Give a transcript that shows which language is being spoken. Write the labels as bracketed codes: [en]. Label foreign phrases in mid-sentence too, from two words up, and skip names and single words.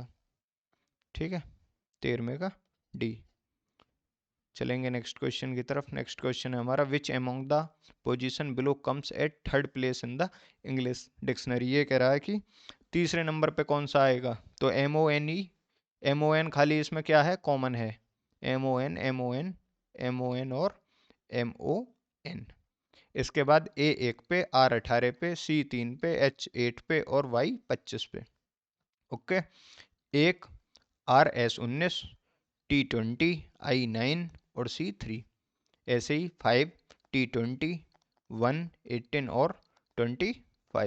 [hi] ठीक है, 13वें का डी। चलेंगे [en] next question [hi] की तरफ। नेक्स्ट क्वेश्चन है हमारा, [en] which among the position below comes at third place in the English dictionary. [hi] ये कह रहा है कि तीसरे नंबर पे कौन सा आएगा, तो एम ओ एन खाली इसमें क्या है कॉमन है, एम ओ एन एम ओ एन एम ओ एन और एम ओ एन। इसके बाद ए 1 पे, आर 18 पे, सी 3 पे, एच 8 पे, और वाई 25 पे। ओके, 1 आर एस 19, टी 20, आई 9 और सी 3। ऐसे ही 5 टी 20 1 18 और 25।